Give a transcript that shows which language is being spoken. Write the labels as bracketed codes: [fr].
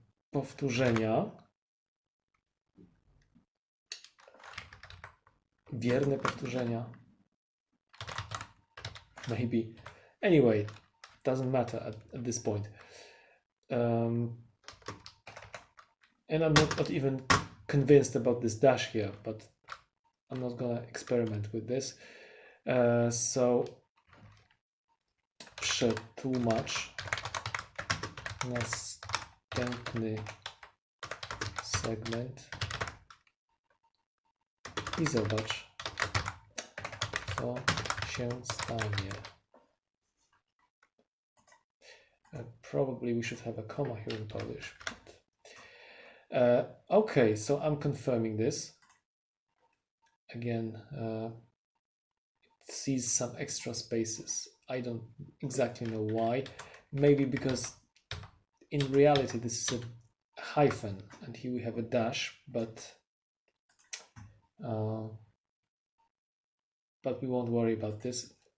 [pl] Powtórzenia, wierne powtórzenia, [en] maybe. Anyway, doesn't matter at this point. And I'm not even convinced about this dash here, but I'm not gonna experiment with this. So [pl] przetłumacz następny segment i zobacz, co się stanie. [en] Probably we should have a comma here in Polish. Okay, so I'm confirming this. Again, it sees some extra spaces. I don't exactly know why. Maybe because in reality this is a hyphen, and here we have a dash, but we won't worry about this.